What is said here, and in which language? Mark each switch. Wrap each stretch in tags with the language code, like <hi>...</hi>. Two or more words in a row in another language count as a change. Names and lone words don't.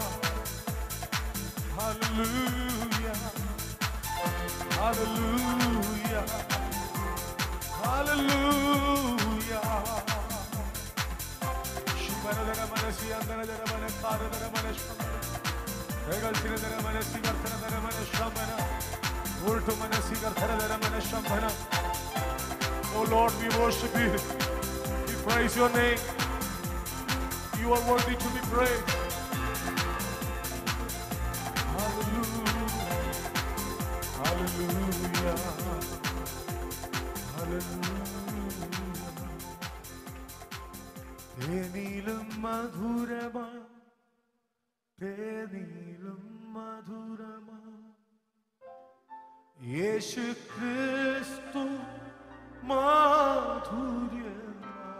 <en>Hallelujah. Hallelujah. Hallelujah. Shubharadara manasi andara dara manakara dara manashma Oh Lord, we worship you. We praise your name. You are worthy to be praised. Hallelujah. Hallelujah. Hallelujah.</en> <ml>തേനിലും മധുരമാ, തേനിലും മധുരമാ യേശു ക്രിസ്തു മാധുര്യമാ.</ml>